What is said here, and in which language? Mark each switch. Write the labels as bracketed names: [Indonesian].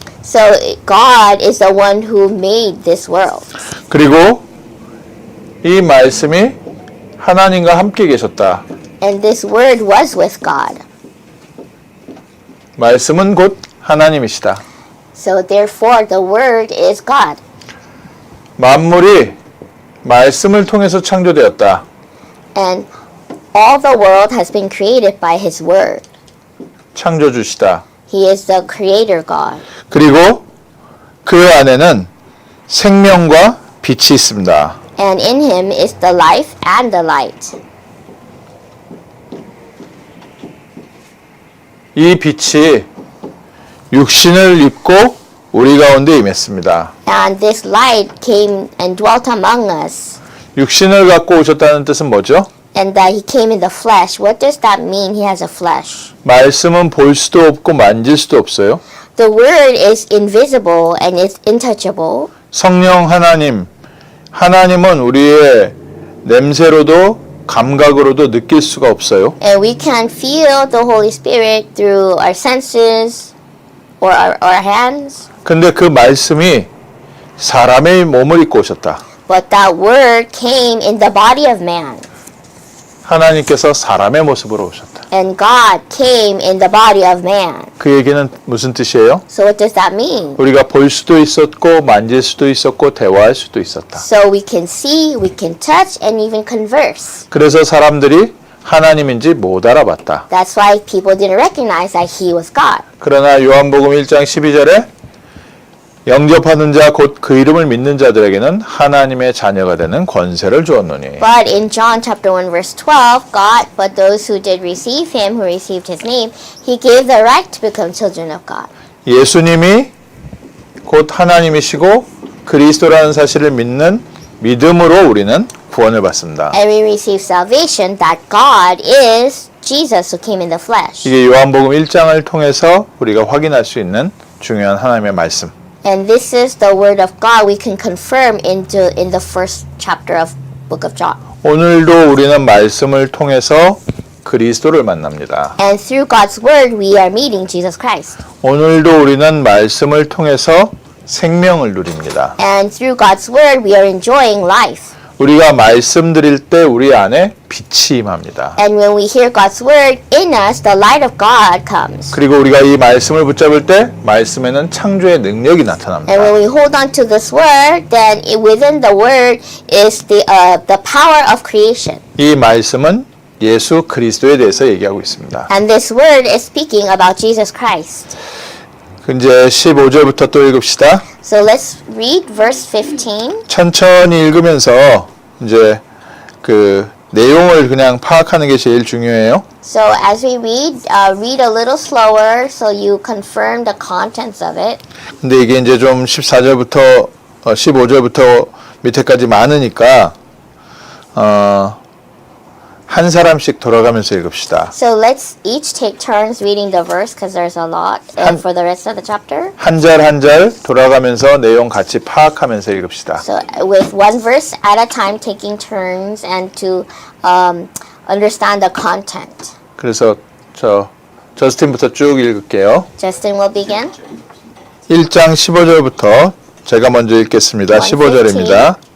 [English] So God is the one who made this world. [Korean] 그리고 이 말씀이 하나님과 함께 계셨다. [English] And this word was with God. [Korean] 말씀은 곧 하나님이시다. [English] So therefore the word is God. [Korean] 만물이 말씀을 통해서 창조되었다. [English] And all the world has been created by his word. [Korean] 창조주시다. [English] He is the creator God. [Korean] 그리고 그 안에는 생명과 빛이 있습니다. [English] And in him is the life and the light. [Korean] 이 빛이 육신을 입고 우리 가운데 임했습니다. [English] And this light came and dwelt among us. [Korean] 육신을 갖고 오셨다는 뜻은 뭐죠? [English] And that he came in the flesh. What does that mean? He has a flesh. [Korean] 말씀은 볼 수도 없고 만질 수도 없어요. [English] The word is invisible and it's untouchable. [Korean] 성령 하나님은 우리의 냄새로도 감각으로도 느낄 수가 없어요. [English] And we can feel the Holy Spirit through our senses or our hands. [Korean] 근데 그 말씀이 사람의 몸을 입고 오셨다. [English] But that word came in the body of man. [Korean] 하나님께서 사람의 모습으로 오셨다. [English] And God came in the body of man. [Korean] 그 얘기는 무슨 뜻이에요? [English] So what does that mean? [Korean] 우리가 볼 수도 있었고 만질 수도 있었고 대화할 수도 있었다. [English] So we can see, we can touch, and even converse. [Korean] 그래서 사람들이 하나님인지 못 알아봤다. [English] That's why people didn't recognize that he was God. [Korean] 그러나 요한복음 1장 12절에 영접하는 자 곧 그 이름을 믿는 자들에게는 하나님의 자녀가 되는 권세를 주었노니. [English] But in John chapter 1 verse 12, God, but those who did receive him, who received his name, he gave the right to become children of God. [Korean] 예수님이 곧 하나님이시고 그리스도라는 사실을 믿는 믿음으로 우리는 구원을 받습니다. [English] And we receive salvation that God is Jesus who came in the flesh. [Korean] 이게 요한복음 1장을 통해서 우리가 확인할 수 있는 중요한 하나님의 말씀. [English] And this is the word of God we can confirm in the first chapter of book of John. [Korean] 오늘도 우리는 말씀을 통해서 그리스도를 만납니다. [English] And through God's word we are meeting Jesus Christ. [Korean] 오늘도 우리는 말씀을 통해서 생명을 누립니다. [English] And through God's word we are enjoying life. [Korean] 우리가 말씀 드릴 때 우리 안에 빛이 임합니다. [English] And when we hear God's word in us, the light of God comes. [Korean] 그리고 우리가 이 말씀을 붙잡을 때 말씀에는 창조의 능력이 [English] And when [Korean] 나타납니다. [English] we hold on to this word, then within the word is the power of creation. [Korean] 이 말씀은 예수 그리스도에 대해서 얘기하고 있습니다. [English] And this word is speaking about Jesus Christ. [Korean] 이제 15절부터 또 읽읍시다. [English] So let's read verse 15. [Korean] 천천히 읽으면서 이제 그 내용을 그냥 파악하는 게 제일 중요해요. [English] So as we read, read a little slower so you confirm the contents of it. [Korean] 근데 이게 이제 좀 14절부터 15절부터 밑에까지 많으니까 한 사람씩 돌아가면서 읽읍시다. [English] So let's each take turns reading the verse because there's a lot for the rest of the chapter. [Korean] 한 절 한 절 돌아가면서 내용 같이 파악하면서 읽읍시다. [English] So with one verse at a time, taking turns and to understand the content. [Korean] 그래서 저스틴부터 쭉 읽을게요. [English] Justin will begin. [Korean] 1장 15절부터 제가 먼저 읽겠습니다. 15절입니다.